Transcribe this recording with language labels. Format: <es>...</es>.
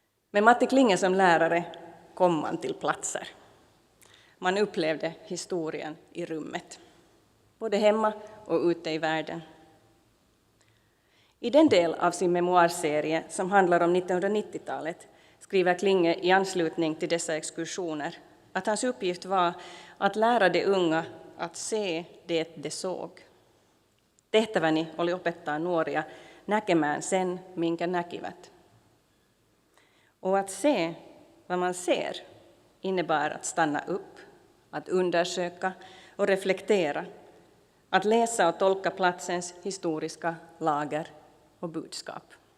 <sv>Med Matti Klinge som lärare kom man till platser. Man upplevde historien i rummet, både hemma och ute i världen. I den del av sin memoarserie som handlar om 1990-talet skriver Klinge i anslutning till dessa exkursioner att hans uppgift var att lära de unga att se det de såg.</sv> <fi>Tehtäväni oli opettaa nuoria näkemään sen, minkä näkivät.</fi> <sv>Och att se vad man ser innebär att stanna upp, att undersöka och reflektera, att läsa och tolka platsens historiska lager och budskap.</sv>